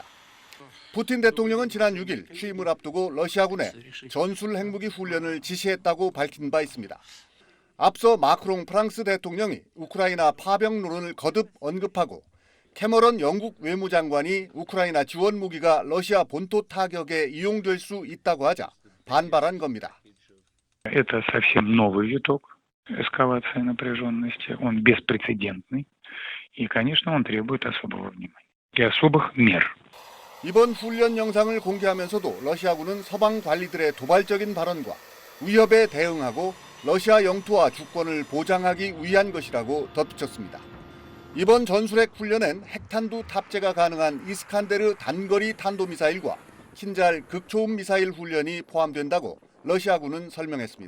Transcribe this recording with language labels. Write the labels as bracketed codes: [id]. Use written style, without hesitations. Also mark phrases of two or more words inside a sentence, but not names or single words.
[ko] 푸틴 대통령은 지난 6일 취임을 앞두고 러시아군에 전술 핵무기 훈련을 지시했다고 밝힌 바 있습니다. 앞서 마크롱 프랑스 대통령이 우크라이나 파병론을 거듭 언급하고 캐머런 영국 외무장관이 우크라이나 지원 무기가 러시아 본토 타격에 이용될 수 있다고 하자 반발한 겁니다. [ru] Это совсем новый виток эскалации напряженности, он беспрецедентный, и, конечно, он требует особого внимания и особых мер. [ko] 이번 훈련 영상을 공개하면서도 러시아군은 서방 관리들의 도발적인 발언과 위협에 대응하고 러시아 영토와 주권을 보장하기 위한 것이라고 덧붙였습니다. 이번 전술핵 훈련엔 핵탄두 탑재가 가능한 이스칸데르 단거리 탄도미사일과 킨잘 극초음 미사일 훈련이 포함된다고 러시아군은 설명했습니다.